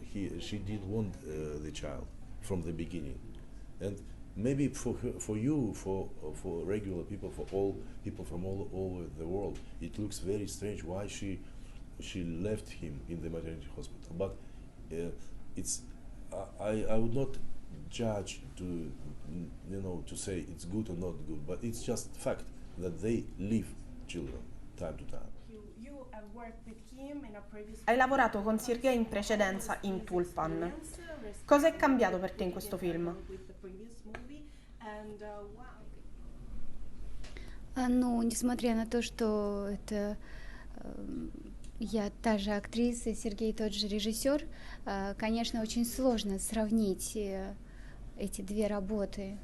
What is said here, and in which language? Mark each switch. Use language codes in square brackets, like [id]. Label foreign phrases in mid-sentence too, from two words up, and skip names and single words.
[en] She didn't want the child from the beginning, and maybe for regular people, for all people from all over the world, it looks very strange why she left him in the maternity hospital. But it's I would not judge to say it's good or not good, but it's just fact that they leave children time to time. [it] Hai lavorato con Sergey in precedenza in Tulpan. Cosa è cambiato per te in questo film? [ru] Ну, несмотря на то, что это я та же актриса, Сергей тот же режиссер, конечно, очень сложно сравнить эти две работы.